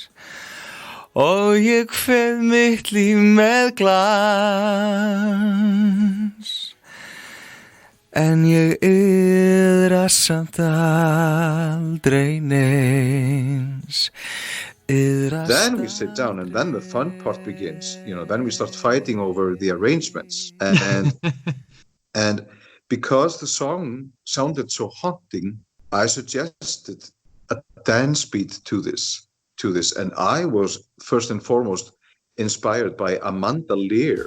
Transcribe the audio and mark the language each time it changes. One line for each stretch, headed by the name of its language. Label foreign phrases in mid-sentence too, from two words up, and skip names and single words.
Icelandic: Og ég kveð mitt líf með glans, en ég iðra samt aldrei neins,
English: Then we sit down, and then the fun part begins. Then we start fighting over the arrangements, and because the song sounded so haunting, I suggested a dance beat to this, and I was first and foremost inspired by Amanda Lear.